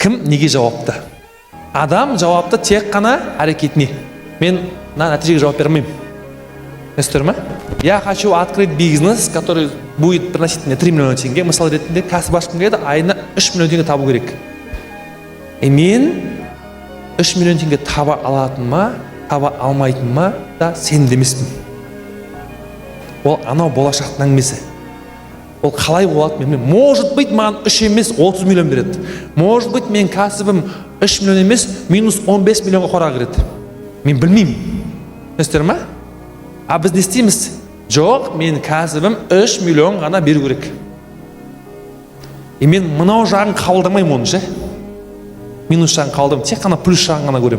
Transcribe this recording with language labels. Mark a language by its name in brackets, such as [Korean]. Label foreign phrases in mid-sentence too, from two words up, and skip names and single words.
[Kazakh] Кім неге жауапты? Адам жауапты тек қана әрекетіне. Мен нәтижеге жауап бермеймін. Түсіндіңіздер ме? [Russian] Я хочу открыть бизнес, который будет приносить мне 3 миллиона теңге. [Kazakh] Мысал ретінде кәсіп ашқым келеді, айына 3 миллион теңге табу керек. Мен 3 миллион теңге таба алатыныма, таба алмайтыныма да сенімді емеспін. Ол анау болашақтың әңгімесі. Ол қалай болады мен? [Russian] Может быть, [Kazakh] маған 3 емес 30 миллион береді. [Russian] Может быть, [Kazakh] мен кәсібім 3 миллион емес, минус 15 миллионға қора кіреді. Мен білмеймін. Түсіндіңіздер ме? А біз не істейміз? Жоқ, мен кәсібім 3 миллион ғана беру керек. Мен мынау жағын қабылдамаймын оны ше. Минус жағын қабылдамаймын, тек қана плюс жағын ғана көремін.